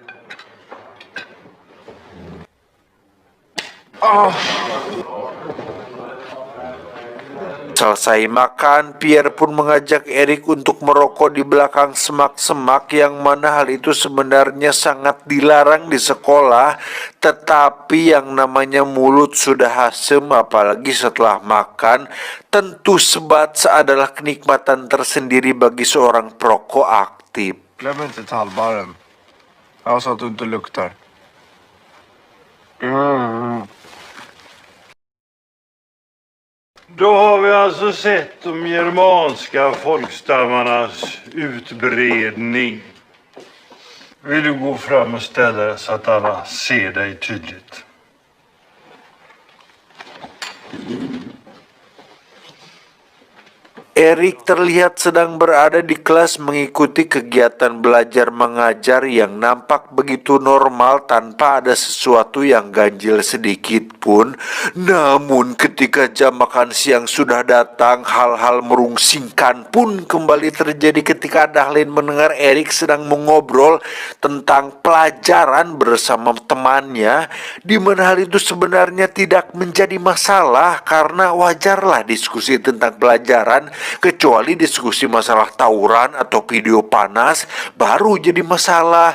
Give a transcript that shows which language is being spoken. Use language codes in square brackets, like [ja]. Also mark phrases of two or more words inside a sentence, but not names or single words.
[id] Selesai makan, Pierre pun mengajak Eric untuk merokok di belakang semak-semak yang mana hal itu sebenarnya sangat dilarang di sekolah, tetapi yang namanya mulut sudah asem apalagi setelah makan, tentu sebat adalah kenikmatan tersendiri bagi seorang perokok aktif. [sv] Glöm inte tallbarren. Ja, så att du inte luktar. Då har vi alltså sett de germanska folkstammarnas utbredning. Vill du gå fram och ställa dig så att alla ser dig tydligt? [id] Eric terlihat sedang berada di kelas mengikuti kegiatan belajar mengajar yang nampak begitu normal tanpa ada sesuatu yang ganjil sedikit pun. Namun ketika jam makan siang sudah datang, hal-hal merungsingkan pun kembali terjadi ketika Dahlin mendengar Eric sedang mengobrol tentang pelajaran bersama temannya, di mana hal itu sebenarnya tidak menjadi masalah karena wajarlah diskusi tentang pelajaran, kecuali diskusi masalah tawuran atau video panas baru jadi masalah.